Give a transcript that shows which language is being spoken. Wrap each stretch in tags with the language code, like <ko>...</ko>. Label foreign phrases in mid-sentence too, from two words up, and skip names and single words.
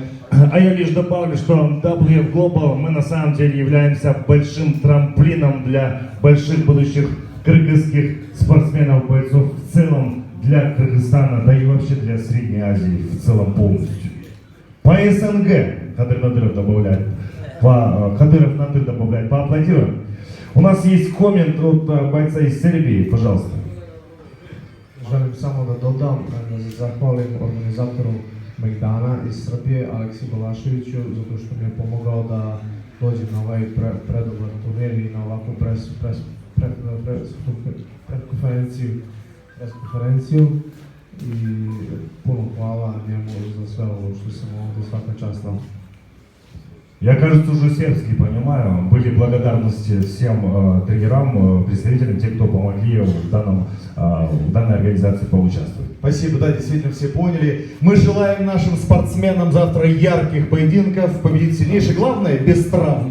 <ru>А я лишь добавлю, что WF Global, мы на самом деле являемся большим трамплином для больших будущих кыргызских спортсменов, бойцов в целом для Кыргызстана, да и вообще для Средней Азии в целом полностью. По СНГ Кадыр Надыров добавляет, Кадыров Надыр добавляет, поаплодируем. У нас есть коммент от бойца из Сербии, пожалуйста.</ru> <sr>Želim samo da dodam, da se zahvalim organizatoru Megdana iz Srbije, Aleksi Balaševiću, zato što mi je pomogao da dođem na ovaj predobar turnir i na ovakvu preskonferenciju. I puno hvala njemu za sve ovo što sam ovdje, svaka čast vam.</sr> <ru>Я, кажется, уже сербский понимаю. Были благодарности всем тренерам, представителям, тех, кто помогли в данной организации поучаствовать. Спасибо, да, действительно все поняли. Мы желаем нашим спортсменам завтра ярких поединков, победить сильнейший. Главное, без травм.</ru>